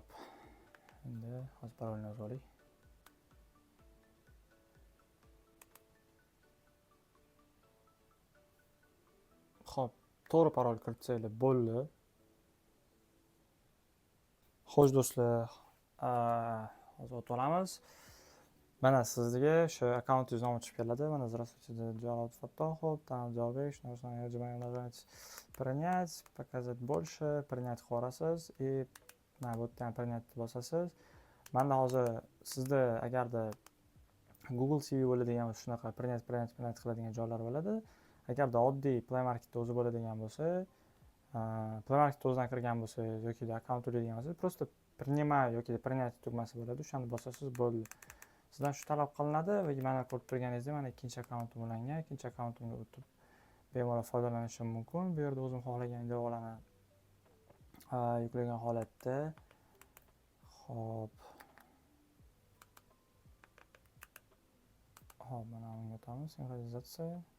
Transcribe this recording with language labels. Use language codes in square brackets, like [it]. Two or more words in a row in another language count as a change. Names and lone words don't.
[uz] Endi hozir parolni yozib oling. Hop, to'g'ri parol kiritsanglar bo'ldi. Xo'sh do'stlar, hozir o'tib olamiz. Mana sizga shu akkauntingiz nomi chiqib keladi. Mana здравствуйте, Jalol Fattohov, [ru] там Jalbek, нужно нажать принять, показать больше, принять qilasiz и [uz] mana bu yerdan [ru] принять bosasiz. [uz] Menda hozir sizda agarda Google CV bo'ladigan shunaqa принять qiladigan joylar bo'ladi. Agarda oddiy Play Market o'zi bo'ladigan bo'lsa, Play Market o'zidan kirgan bo'lsa yoki akkaunt to'laydigan bo'lsa, [ru] просто принимай [uz] yoki принять tugmasi bo'ladi. O'shani bosasiz bo'ldi. Sizdan shu talab qilinadi va mana ko'rib turganingizdek, mana ikkinchi akkauntim ulangan. Ikkinchi akkauntimga o'tib bemalol foydalanishim mumkin. Bu yerda o'zim xohlagan ilovalarni yuklagan holatda. Hop. Hop, mana unga o'tamiz. Sinkronizatsiya.